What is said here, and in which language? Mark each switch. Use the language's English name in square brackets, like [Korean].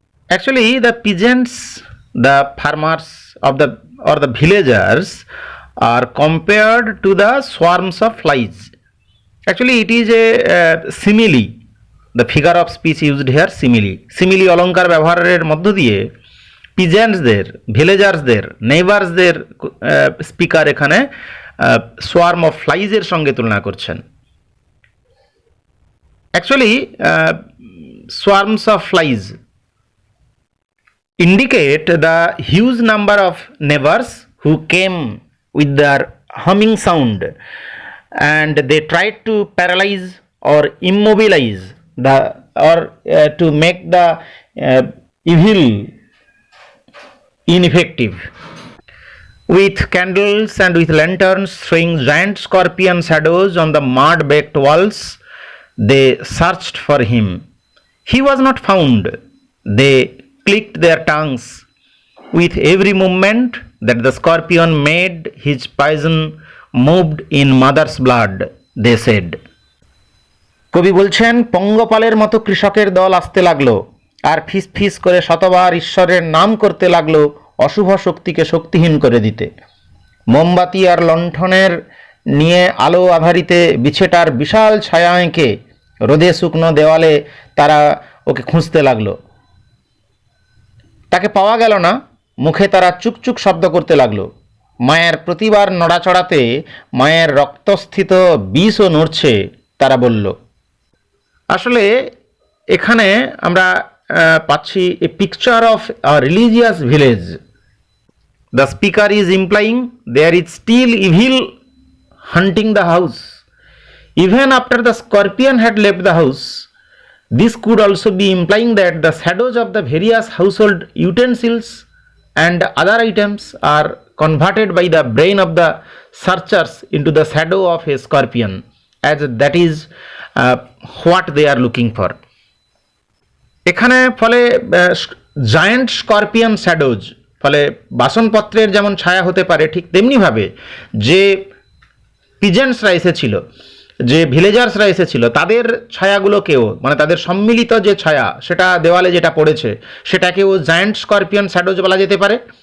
[English] Actually, the peasants, the farmers of the villagers are compared to the swarms of flies. Actually, it is a simile. The figure of speech used here, simile. [Bangla] Simile অলঙ্কার ব্যবহারের মধ্য দিয়ে পিজেন্টসদের, ভিলেজার্সদের, নেইবার্সদের speaker এখানে swarm of ফ্লাইজের সঙ্গে তুলনা করছেন। [English] Actually swarms of flies indicate the huge number of neighbors who came with their humming sound and they tried to paralyze or immobilize the to make the evil ineffective. With candles and with lanterns throwing giant scorpion shadows on the mud-baked walls, they searched for him. He was not found. They clicked their tongues. With every movement that the scorpion made, his poison moved in mother's blood, they said. [Bangla] কবি বলছেন, পঙ্গপালের মতো কৃষকের দল আসতে লাগলো আর ফিস ফিস করে শতবার ঈশ্বরের নাম করতে লাগলো অশুভ শক্তিকে শক্তিহীন করে দিতে। মোমবাতি আর লণ্ঠনের নিয়ে আলো আধারিতে বিছেটার বিশাল ছায়া এঁকে রোদে শুকনো দেওয়ালে তারা ওকে খুঁজতে লাগলো। তাকে পাওয়া গেল না, মুখে তারা চুকচুক শব্দ করতে লাগলো। মায়ের প্রতিবার নড়াচড়াতে মায়ের রক্তস্থিত বিষও নড়ছে, তারা বলল। আসলে এখানে আমরা পাচ্ছি [English] A picture of a religious village. The speaker is implying there is still evil haunting the house even after the scorpion had left the house. This could also be implying that the shadows of the various household utensils and other items are converted by the brain of the searchers into the shadow of a scorpion, as that is what they are looking for. [Bangla] এখানে ফলে giant scorpion shadows, ফলে বাসনপত্রের যেমন ছায়া হতে পারে ঠিক তেমনিভাবে যে পিজেন্টসরা এসেছিল, যে ভিলেজার্সরা এসেছিল, তাদের ছায়াগুলোকেও, মানে তাদের সম্মিলিত যে ছায়া সেটা দেওয়ালে যেটা পড়েছে সেটাকেও জায়ান্ট স্করপিয়ন শ্যাডোজ বলা যেতে পারে।